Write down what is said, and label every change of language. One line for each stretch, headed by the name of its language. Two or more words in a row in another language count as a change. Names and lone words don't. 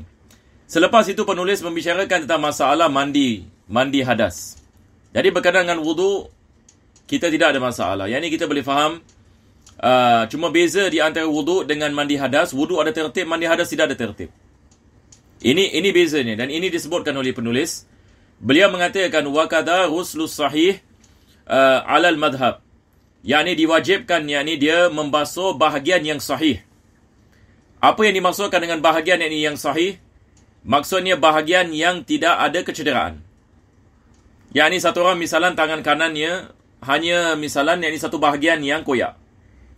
Malay: Selepas itu penulis membicarakan tentang masalah mandi hadas. Jadi berkaitan dengan wudu kita tidak ada masalah. Yang ini kita boleh faham. Cuma beza di antara wudu dengan mandi hadas. Wudu ada tertib, mandi hadas tidak ada tertib. Ini bezanya, dan ini disebutkan oleh penulis. Beliau mengatakan
Arabic: وكذا غسل الصحيح على المذهب.
Malay: Yakni diwajibkan, yakni dia membasuh bahagian yang sahih. Apa yang dimaksudkan dengan bahagian yang sahih? Maksudnya bahagian yang tidak ada kecederaan. Yakni satu orang misalan tangan kanannya hanya misalan yakni satu bahagian yang koyak.